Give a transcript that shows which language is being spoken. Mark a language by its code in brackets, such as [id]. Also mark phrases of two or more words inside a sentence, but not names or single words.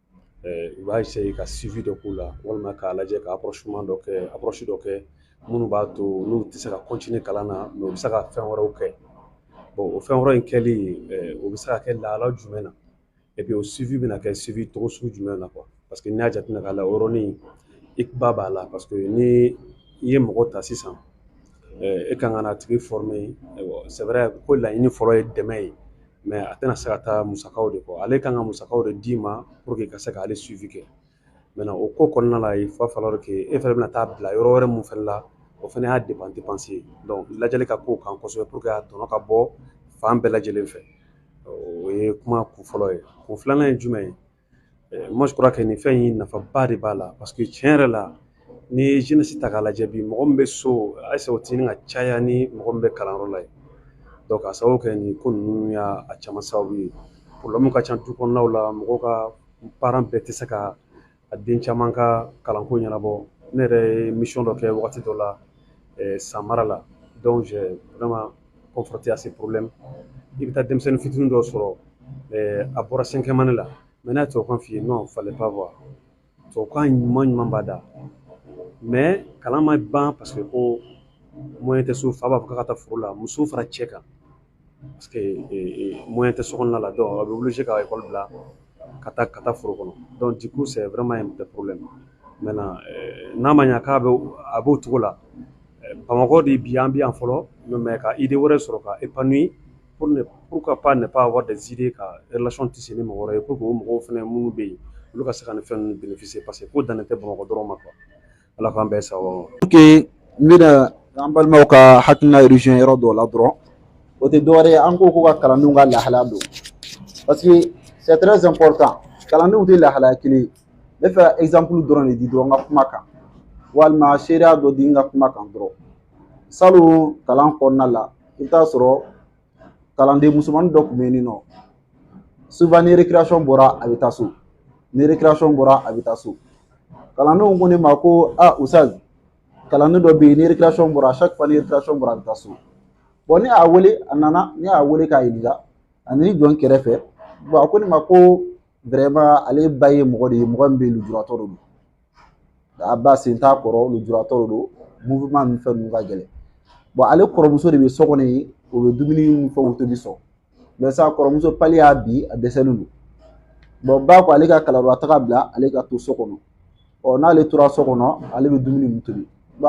[bm] u b'a essayer ka suivi dɔ k'u la walima k'a lajɛ ka approche dɔ kɛ minnu b'a to n'u tɛ se ka continuer kalan na mais u bɛ se ka fɛn wɛrɛw kɛ bon o fɛn wɛrɛ in kɛli o bɛ se ka kɛ lahala jumɛn na [fr] et puis [bm] o suivi bɛna kɛ suivi togo sugu jumɛn na [fr] quoi parce que [bm] n'i y'a jateminɛ k'a la o yɔrɔnin ikiba b'a la [fr] parce que [bm] ni i ye mɔgɔ ta sisan e kan ka n'a tigi [fr] former c'est vrai [bm] ko laɲini fɔlɔ ye dɛmɛ ye mais a tɛna se ka taa musakaw de kɔ ale kan ka musakaw de d'i ma [fr] pour que [bm] ka se k'ale suivi kɛ maintenant o ko kɔnɔna la [fr] il va falloir [bm] que e fɛnɛ bɛna taa bila yɔrɔ wɛrɛ mun fɛnɛ la o fɛnɛ y'a dépense ye donc lajɛli ka k'o kan kosɛbɛ [fr] pour que [bm] a tɔnɔ ka bɔ fan bɛɛ lajɛlen fɛ o ye kuma kun fɔlɔ ye kun filanan ye jumɛn ye [fr] moi je crois que [bm] nin fɛn in nafaba de b'a la [fr] parce que [bm] tiɲɛ yɛrɛ la ni ye jeunesse ta k'a lajɛ bi mɔgɔ min bɛ so ayise o tɛ ka caya ni mɔgɔ min bɛ kalanyɔrɔ la ye donc a sababu kɛ nin ko ninnu y'a caman sababu ye problème ka ca du kɔnɔnaw la mɔgɔw ka parents bɛɛ tɛ se ka a den caman ka kalanko ɲɛnabɔ ne yɛrɛ ye mission dɔ kɛ wagati dɔ la san mara la [fr] donc j'ai vraiment confronté à ces problèmes [bm] i bɛ taa denmisɛnnin fitinin dɔ sɔrɔ a bɔra [fr] cinquième année [bm] la mais n'a ye tubabukan f'i ye [fr] non fallait pas voir [bm] tubabukan ɲuman b'a da mais kalan ma ban [fr] parce que [bm] ko moyen tɛ so fa b'a fɔ k'a ka taa foro la muso fara cɛ kan [fr] parce que moyen [bm] tɛ so kɔnɔna la donc a bɛ obligé ka école bila ka taa foro kɔnɔ [fr] donc du coup c'est vraiment un petit problème maintenant [bm] n'a ma ɲa k'a a b'o cogo la Bamakɔ de bi an bi yan fɔlɔ mais ka idée wɛrɛ sɔrɔ ka [fr] épanouir pourquoi pas ne pas avoir des idées [bm] ka relation tisser ni mɔgɔ wɛrɛ ye [fr] pour que [bm] o mɔgɔw fɛnɛ minnu bɛ yen olu ka se ka nin fɛn ninnu [fr] bénéficier parce que [bm] ko dannen tɛ Bamakɔ dɔrɔn ma quoi ala k'an bɛɛ sababu ok n bɛna an balimaw ka hakilina région yɔrɔ dɔw la dɔrɔn o tɛ dɔwɛrɛ ye an ko ka kalandenw ka lahalaya don [fr] parce que c'est très important [bm] kalandenw tɛ lahalaya kelen ye ne fɛ exemple dɔrɔn de di dɔrɔn n ka kuma kan walima seereya dɔ di n ka kuma kan dɔrɔn salon kalan kɔnɔna la i bɛ taa sɔrɔ kalanden musomanin dɔ tun bɛ yen nɔ souvent ni récréation bɔra a bɛ taa so ni récréation bɔra a bɛ taa so kalandenw ko ne ma ko Usain kalanden dɔ bɛ yen ni récréation bɔra [fr] chaque fois [bm] ni récréation bɔra a bɛ taa so bon ne y'a wele a nana ne y'a wele k'a ɲininka a ni jɔn kɛrɛfɛ bon a ko ne ma ko vraiment ale ba ye mɔgɔ de ye mɔgɔ min bɛ lujuratɔ de don a ba sen t'a kɔrɔ lujuratɔ de don mouvement ninnu fɛn ninnu ka gɛlɛn bon ale kɔrɔmuso de bɛ so kɔnɔ yen o bɛ dumuni ni fɛnw tobi sɔn mais sa kɔrɔmuso pali y'a bi a dɛsɛlen don bon ba ko ale ka kalanyɔrɔ taga bila ale ka to so kɔnɔ n'ale tora so kɔnɔ ale bɛ dumuni ninnu tobi bon